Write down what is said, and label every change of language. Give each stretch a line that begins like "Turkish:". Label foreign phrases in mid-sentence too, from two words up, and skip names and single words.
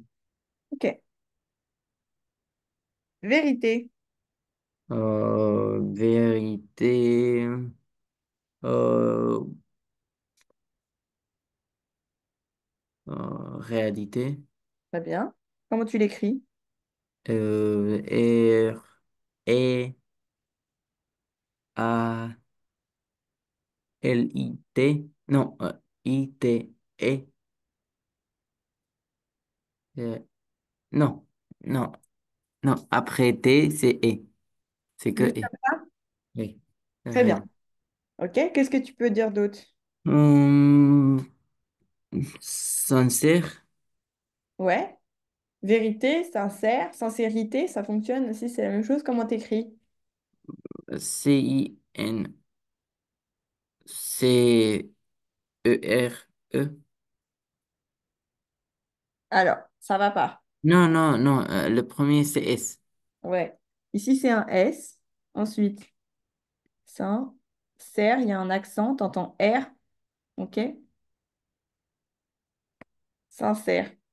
French: OK. Vérité. Vérité. euh, Réalité. Très bien. Comment tu l'écris? R, E, A, L, I, T. Non, I, T, E. euh, non, non, non. Après T, c'est E. C'est que Juste E. comme ça? Oui. Très bien. Réalité. OK. Qu'est-ce que tu peux dire d'autre? Hum, Sincère. Ouais. Vérité, sincère, sincérité, ça fonctionne aussi, c'est la même chose. Comment t'écris? C-I-N. C-E-R-E. Alors, ça va pas. Non, non, non. Le premier, c'est S. Ouais. Ici, c'est un S. Ensuite, sincère, il y a un accent, t'entends R, ok? Sincère.